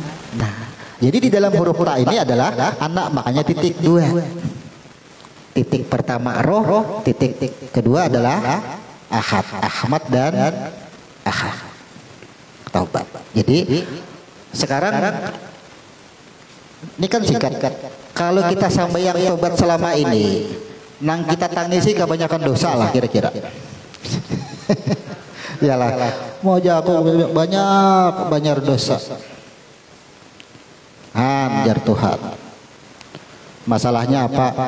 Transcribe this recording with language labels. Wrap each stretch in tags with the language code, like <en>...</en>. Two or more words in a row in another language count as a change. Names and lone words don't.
<id>Jadi di dalam huruf ta ini adalah anak, makanya titik 2. Titik pertama roh, titik kedua adalah ahad, Ahmad dan ahad. Taubat. Jadi sekarang ini kan singkat. Kalau kita sampai yang tobat selama ini, nang kita tangisi kebanyakan dosa lah kira-kira. Iyalah, mau jago banyak dosa. Anjar Tuhan. Masalahnya apa?</id>